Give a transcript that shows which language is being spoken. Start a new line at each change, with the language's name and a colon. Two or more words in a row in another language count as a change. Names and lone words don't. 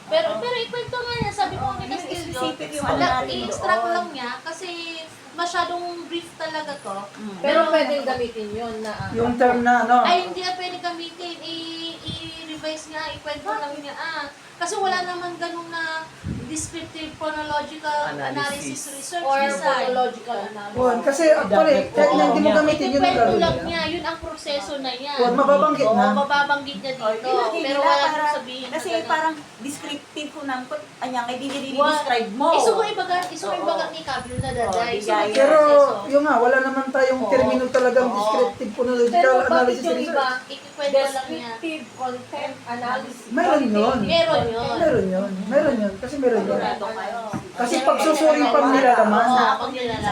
Filipino: Pero ikwento nga niya, sabi ko ni Castillo, Specific yung ano natin i-extract doon. lang niya kasi masyadong brief talaga to. pero pwedeng gamitin yun na Yung term na ano, Ay, hindi na pwede gamitin. I-revise nga, ikwento lang niya. Kasi wala naman ganun na
English: descriptive phonological analysis research
Filipino: or design.
English: phonological analysis.
Filipino: yun, kasi actually, kahit na hindi mo gamitin, yun ang Ikwento gagawin lang niya. niya, yun ang proseso na yan. Huwag mababanggit Oo, na. mababanggit niya Oh, dito. ilagay Pero nila wala para- nang sabihin na Kasi ganun. parang descriptive ko naman,
Iloko: anya, ngay dinidescribe mo. Isugo ibaga
Filipino: Oo.
Iloko: ni Kabyo na daday.
Filipino: Oo, bigay. Pero, yun nga, wala naman tayong Oo. termino talagang Oo. descriptive Pero phonological bakit analysis yung research. iba, Ikikwento lang niya.
English: descriptive content analysis.
Filipino: Meron yun. Meron yun. Meron yun, kasi meron yun. Sigurado kayo. Kasi pagsusuring pang nila laman, Oo, pag nilalaman.